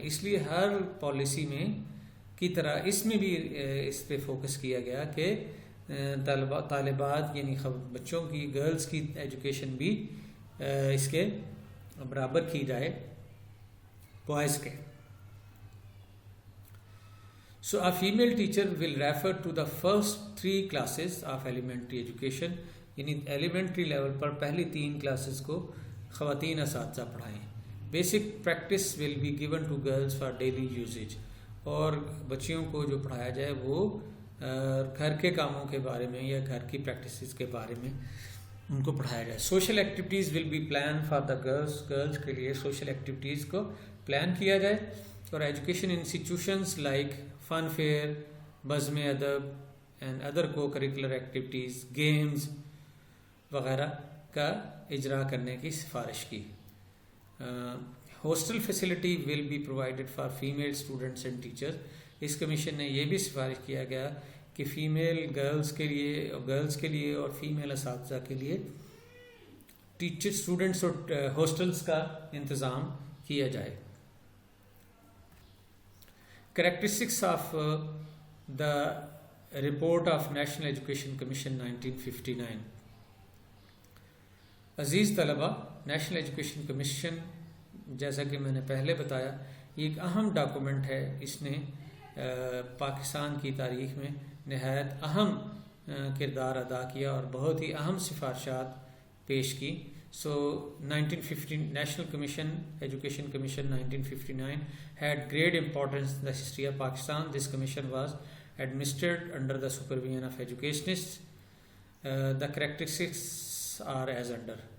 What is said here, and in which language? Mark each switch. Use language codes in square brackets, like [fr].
[ur] اس لیے ہر پالیسی میں کی طرح اس میں بھی اس پہ فوکس کیا گیا کہ طالبات یعنی بچوں کی، گرلز کی ایجوکیشن بھی اس کے برابر کی جائے بوائز کے. [en] So a female teacher will refer to the first 3 classes of elementary education، [ur] یعنی ایلیمنٹری لیول پر پہلی 3 کلاسز کو خواتین اساتذہ پڑھائیں. [en] basic practice will be given to girls for daily usage, [ur] اور بچیوں کو جو پڑھایا جائے وہ گھر کے کاموں کے بارے میں یا گھر کی پریکٹسز کے بارے میں ان کو پڑھایا جائے. [en] social activities will be plan for the girls [ur] کے لیے سوشل ایکٹیویٹیز کو پلان کیا جائے. اور ایجوکیشن انسٹیٹیوشنز لائک فن فیئر, بزم ادب اینڈ ادر کو کریکولر ایکٹیویٹیز, گیمز وغیرہ کا اجرا کرنے کی سفارش کی. [en] Hostel facility will be provided for female students and teachers. [ur] اس commission نے یہ بھی سفارش کیا گیا کہ فیمیل گرلز کے لیے اور فیمیل اساتذہ کے لیے ٹیچر اسٹوڈنٹس اور ہاسٹلس کا انتظام کیا جائے. [en] Characteristics of the report of national education commission 1959. [ur] عزیز طلبہ, نیشنل ایجوکیشن کمیشن جیسا کہ میں نے پہلے بتایا یہ ایک اہم ڈاکومنٹ ہے. اس نے پاکستان کی تاریخ میں نہایت اہم کردار ادا کیا اور بہت ہی اہم سفارشات پیش کی. [en] So 1950 national commission education commission 1959 had great importance in the history of Pakistan. This commission was administered under the supervision of educationists. The characteristics are as under.